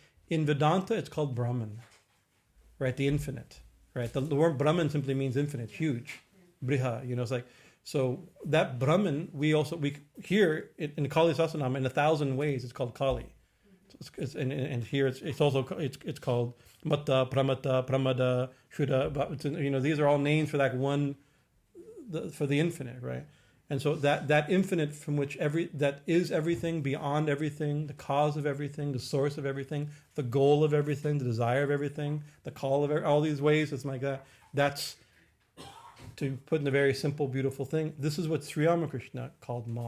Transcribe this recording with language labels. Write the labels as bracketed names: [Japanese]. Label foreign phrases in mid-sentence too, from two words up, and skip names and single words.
[English] In Vedanta, it's called Brahman, right? The infinite, right? The word Brahman simply means infinite, huge, Briha. It's like so that Brahman. We here in Kālī Sahasranāma in 1,000 ways it's called Kālī, and here it's also called mattā, pramattā, pramadā, sudhā. These are all names for that one, for the infinite, right? And so that infinite from which that is everything, beyond everything, the cause of everything, the source of everything, the goal of everything, the desire of everything, the call of all these ways, it's like that. That's, to put in a very simple, beautiful thing, this is what Sri Ramakrishna called Ma.